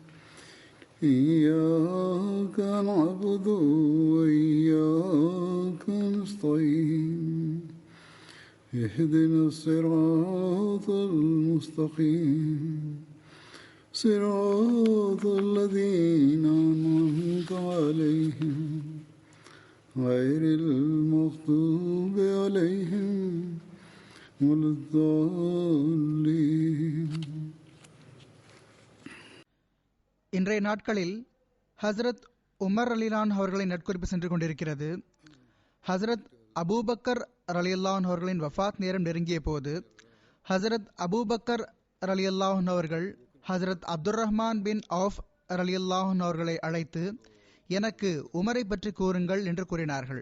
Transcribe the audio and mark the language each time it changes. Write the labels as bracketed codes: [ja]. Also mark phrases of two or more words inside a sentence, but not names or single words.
[ar] إياك نعبد وإياك نستعين اهدنا الصراط المستقيم صراط الذين أنعمت عليهم غير المغضوب عليهم ولا الضالين. [ta] இன்றைய நாட்களில் ஹசரத் உமர் ரலியல்லாஹு அவர்களின் நட்குறிப்பு சென்று கொண்டிருக்கிறது. ஹசரத் அபூபக்கர் ரலியல்லாஹு அவர்களின் வஃபாத் நேரம் நெருங்கிய போது ஹசரத் அபூபக்கர் ரலியல்லாஹு அவர்கள் ஹசரத் அப்துர் ரஹ்மான் பின் ஆஃப் ரலியல்லாஹு அவர்களை அழைத்து, எனக்கு உமரை பற்றி கூறுங்கள் என்று கூறினார்கள்.